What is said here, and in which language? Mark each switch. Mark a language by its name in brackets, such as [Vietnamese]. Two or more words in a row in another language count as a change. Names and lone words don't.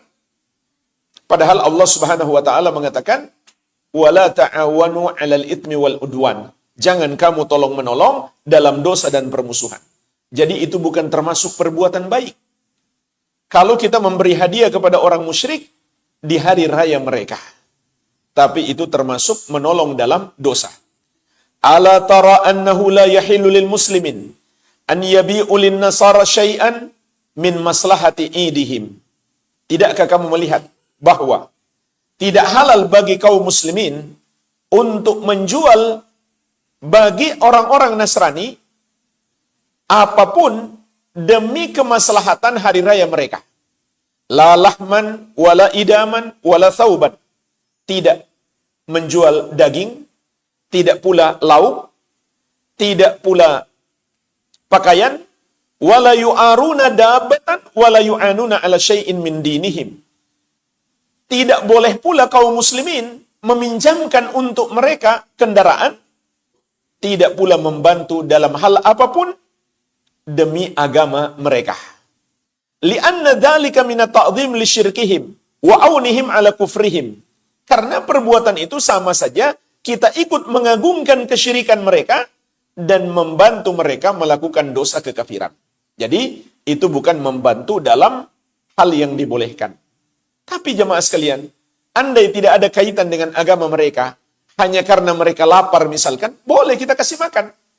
[Indonesian] Padahal Allah [Arabic] سبحانه وتعالى [Indonesian] mengatakan, [Arabic] "ولا تعاونوا على الإثم والعدوان." [Indonesian] Jangan kamu tolong-menolong dalam dosa dan permusuhan. Jadi itu bukan termasuk perbuatan baik. Kalau kita memberi hadiah kepada orang musyrik di hari raya mereka. Tapi itu termasuk menolong dalam dosa. [Arabic] ألا ترى أنه لا يحل للمسلمين أن يبيعوا للنصارى شيئا من مصلحة عيدهم. [Indonesian] Tidakkah kamu melihat bahwa tidak halal bagi kaum muslimin untuk menjual bagi orang-orang Nasrani apapun demi kemaslahatan hari raya mereka. [Arabic] لا لحما ولا إداما ولا ثوبا. [Indonesian] Tidak menjual daging, tidak pula lauk, tidak pula pakaian, [Arabic] ولا يعيرون دابة ولا يعاونون على شيء من دينهم. [Indonesian] Tidak boleh pula kaum muslimin meminjamkan untuk mereka kendaraan, tidak pula membantu dalam hal apapun demi agama mereka. [Arabic] لأن ذلك من التعظيم لشركهم وعونهم على كفرهم. [Indonesian] Karena perbuatan itu sama saja kita ikut mengagungkan kesyirikan mereka dan membantu mereka melakukan dosa kekafiran. Jadi itu bukan membantu dalam hal yang dibolehkan. Tapi jemaah sekalian, andai tidak ada kaitan dengan agama mereka, hanya karena mereka lapar misalkan, boleh kita kasih makan.